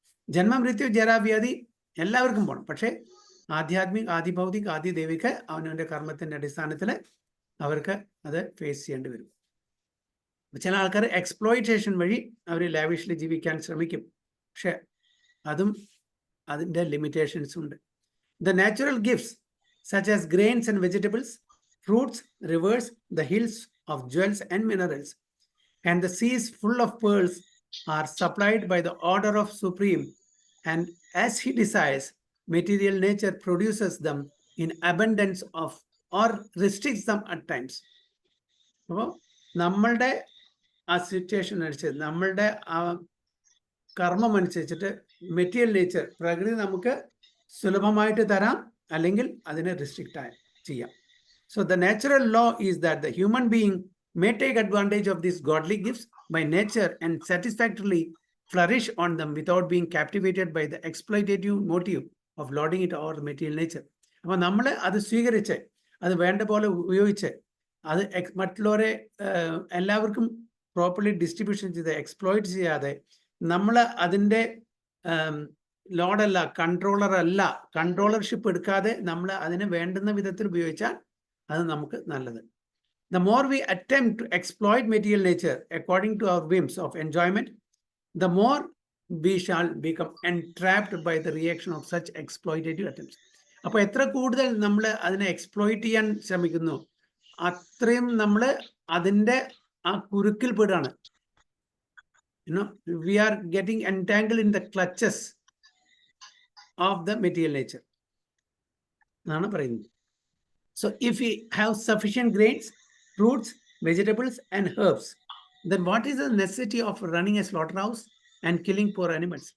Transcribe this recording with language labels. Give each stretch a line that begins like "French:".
Malayalam: ജന്മമൃത്യു ജരാവ്യാധി എല്ലാവർക്കും പോകണം. പക്ഷേ ആധ്യാത്മിക, ആദിഭൗതിക, ആദിദൈവിക അവനവന്റെ കർമ്മത്തിന്റെ അടിസ്ഥാനത്തിൽ അവർക്ക് അത് ഫേസ് ചെയ്യേണ്ടി വരും. ചില ആൾക്കാർ എക്സ്പ്ലോയിറ്റേഷൻ വഴി അവർ ലാവിഷ്ലി ജീവിക്കാൻ ശ്രമിക്കും. പക്ഷെ അതും അതിൻ്റെ ലിമിറ്റേഷൻസ് ഉണ്ട്.
English: The natural gifts such as grains and vegetables, fruits, rivers, the hills of jewels and minerals, and the seas full of pearls are supplied by the order of Supreme, and as he desires, material nature produces them in abundance of or restricts them at times.
Malayalam: അപ്പോൾ നമ്മളുടെ ആ situation അനുസരിച്ച്, നമ്മളുടെ ആ കർമ്മം അനുസരിച്ചിട്ട് material nature, പ്രകൃതി നമുക്ക് സുലഭമായിട്ട് തരാം, അല്ലെങ്കിൽ അതിനെ റിസ്ട്രിക്റ്റ് ചെയ്യാം.
English: So the natural law is that the human being may take advantage of these godly gifts by nature and satisfactorily flourish on them without being captivated by the exploitative motive of lording it over material nature.
Malayalam: അപ്പോൾ നമ്മൾ അത് സ്വീകരിച്ച്, അത് വേണ്ട പോലെ ഉപയോഗിച്ച്, അത് മറ്റുള്ളവരെ എല്ലാവർക്കും പ്രോപ്പർലി ഡിസ്ട്രിബ്യൂഷൻ ചെയ്ത് എക്സ്പ്ലോയിറ്റ് ചെയ്യാതെ, നമ്മൾ അതിൻ്റെ ലോഡല്ല, കൺട്രോളറല്ല, കൺട്രോളർഷിപ്പ് എടുക്കാതെ നമ്മൾ അതിനെ വേണ്ടുന്ന വിധത്തിൽ ഉപയോഗിച്ചാൽ അത് നമുക്ക് നല്ലത്.
English: The more we attempt to exploit material nature according to our whims of enjoyment, the more we shall become entrapped by the reaction of such exploitative attempts.
Malayalam: അപ്പോൾ എത്ര കൂടുതൽ നമ്മൾ അതിനെ എക്സ്പ്ലോയിറ്റ് ചെയ്യാൻ ശ്രമിക്കുന്നു, അത്രയും നമ്മൾ അതിൻ്റെ ആ കുരുക്കിൽ പെടുകയാണ്.
English: We are getting entangled in the clutches of the material nature
Malayalam: എന്നാണ് പറയുന്നത്.
English: So if we have sufficient grains, fruits, vegetables and herbs, then what is the necessity of running a slaughterhouse and killing poor animals?